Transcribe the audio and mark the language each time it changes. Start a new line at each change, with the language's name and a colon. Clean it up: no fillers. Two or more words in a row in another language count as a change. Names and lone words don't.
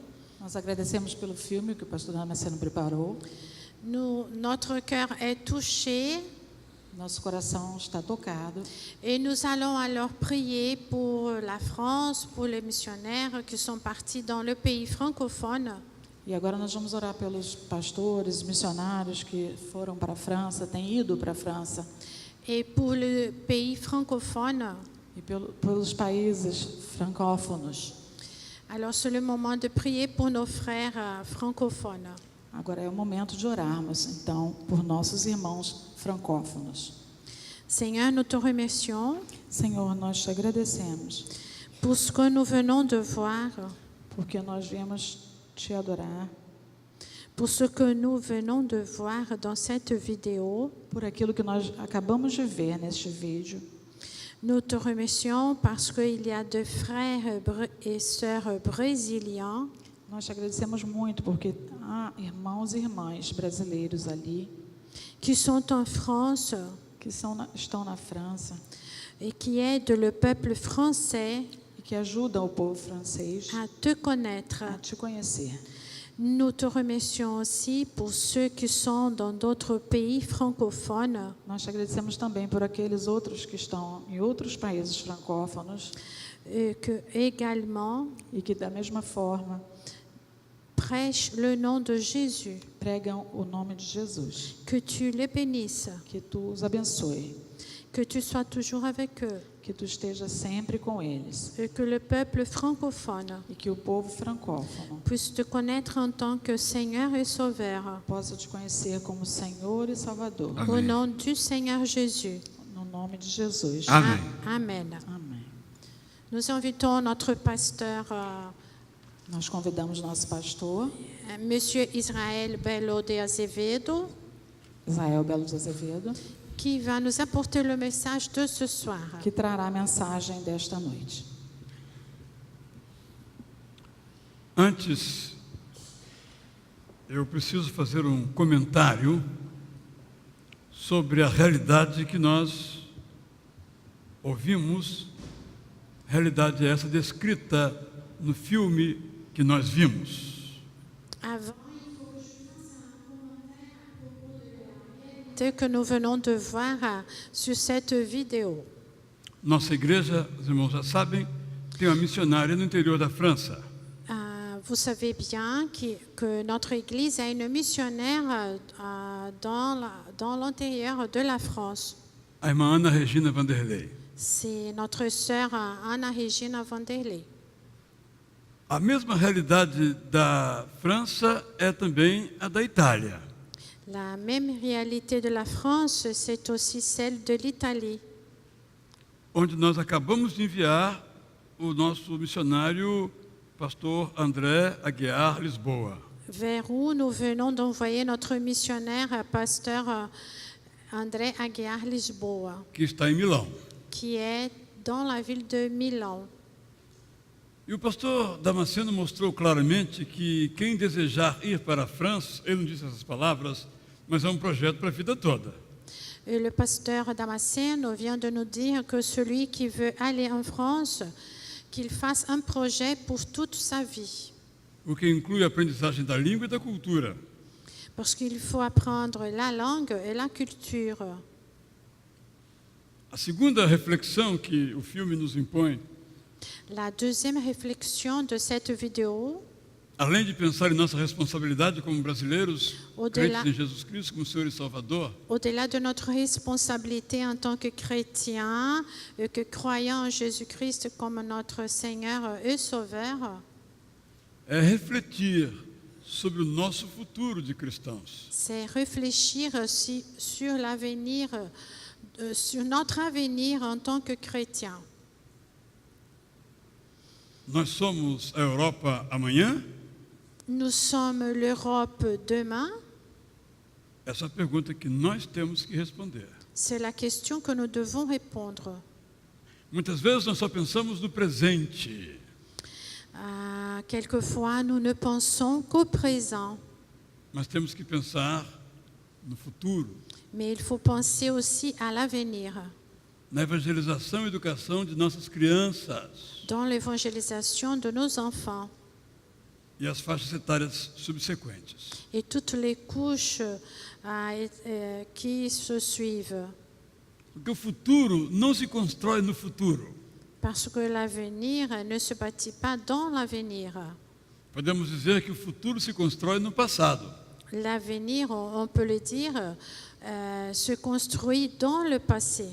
Portuguese: Nós agradecemos pelo filme que o pastor Damasceno preparou.
French: Notre cœur est touché.
Portuguese: Nosso coração está tocado.
French: Et nous allons alors prier pour la France, pour les missionnaires qui sont partis dans le pays francophone.
Portuguese: E agora nós vamos orar pelos pastores, missionários que foram para a França, têm ido para a França.
French: Et pour le pays francophone.
Portuguese: E pelos países francófonos.
French: Alors c'est le moment de prier pour nos frères francophones.
Portuguese: Agora é o momento de orarmos, então, por nossos irmãos francófonos.
French: Seigneur, nous te remercions.
Portuguese: Senhor, nós te agradecemos.
French: Pour ce que nous venons de voir.
Portuguese: Porque nós viemos te adorar.
French: Pour ce que nous venons de voir dans cette vidéo.
Portuguese: Por aquilo que nós acabamos de ver neste vídeo.
French: Nous te remercions parce qu'il y a deux frères et sœurs brésiliens.
Portuguese: Nós te agradecemos muito porque há irmãos e irmãs brasileiros ali
French: qui sont en France,
Portuguese: que estão na França
French: et qui aident le peuple français
Portuguese: e que ajudam o povo francês
French: à te connaître.
Portuguese: A te conhecer.
French: Nous te remercions aussi pour ceux qui sont dans d'autres pays francophones.
Portuguese: Nós te agradecemos também por aqueles outros que estão em outros países francófonos.
French: Que également
Portuguese: e que da mesma forma
French: prêchent le nom de Jésus.
Portuguese: Pregam o nome de Jesus.
French: Que tu les bénisses.
Portuguese: Que tu os abençoe.
French: Que tu sois toujours avec eux.
Portuguese: Que tu esteja sempre com eles.
French: Et que le peuple francophone
Portuguese: e que o povo francófono
French: puisse te connaître en tant que Seigneur et Sauveur.
Portuguese: Possa te conhecer como Senhor e Salvador. Amém.
French: Au nom du Seigneur Jésus.
Portuguese: No nome de Jesus. Amém. Amen. Amém.
French: Nous invitons notre pasteur,
Portuguese: nós convidamos nosso pastor,
French: Monsieur Israel Belo de Azevedo,
Portuguese: Israel Belo de Azevedo,
French: qui va nous apporter le message de ce soir.
Portuguese: Que trará a mensagem desta noite. Antes, eu preciso fazer um comentário sobre a realidade que nós ouvimos, realidade essa descrita no filme que nós vimos.
French: Que nous venons de voir sur cette vidéo.
Portuguese: Nossa igreja, os irmãos já sabem, tem uma missionária no interior da França.
French: Vous savez bien que notre église a une missionnaire dans l'intérieur de la France.
Portuguese: A irmã Ana Regina Vanderlei.
French: C'est notre sœur Ana Regina Vanderlei.
Portuguese: A mesma realidade da França é também a da Itália.
French: La même réalité de la France, c'est aussi celle de l'Italie.
Portuguese: Onde nós acabamos de enviar o nosso missionário, pastor André Aguiar Lisboa.
French: Vers où nous venons d'envoyer notre missionnaire, pasteur André Aguiar Lisboa.
Portuguese: Que está em Milão.
French: Qui est dans la ville de Milan.
Portuguese: E o pastor Damasceno mostrou claramente que quem desejar ir para a França, ele não disse essas palavras, mas é um projeto para a vida toda.
French: Et le pasteur Damasceno vient de nous dire que celui qui veut aller en France, qu'il fasse un projet pour toute sa vie.
Portuguese: O que inclui a aprendizagem da língua e da cultura.
French: Parce qu'il faut apprendre la langue et la culture.
Portuguese: A segunda reflexão que o filme nos impõe,
French: La deuxième réflexion de cette vidéo,
Portuguese: além de pensar em nossa responsabilidade como brasileiros,
French: Au-delà-
Portuguese: crentes em Jesus Cristo como Senhor e Salvador,
French: au-delà de notre responsabilité en tant que chrétiens, que croyants en Jésus-Christ comme notre Seigneur et Sauveur,
Portuguese: é refletir sobre o nosso futuro de cristãos.
French: c'est réfléchir sur l'avenir, sur notre avenir en tant que chrétiens.
Portuguese: Nós somos a Europa amanhã?
French: Nous sommes l'Europe demain.
Portuguese: Essa é a pergunta que nós temos que responder.
French: C'est la question que nous devons répondre.
Portuguese: Muitas vezes nós só pensamos no presente.
French: Quelquefois, nous ne pensons qu'au présent,
Portuguese: Mas temos que pensar no futuro,
French: mais il faut penser aussi à l'avenir,
Portuguese: na evangelização e educação de nossas crianças
French: dans l'évangélisation de nos enfants
Portuguese: e as faixas etárias subsequentes.
French: et toutes les couches qui se suivent.
Portuguese: Porque o futuro não se constrói no futuro.
French: Parce que l'avenir ne se bâtit pas dans l'avenir.
Portuguese: Podemos dizer que o futuro se constrói no passado.
French: L'avenir, on peut le dire, se construit dans le passé.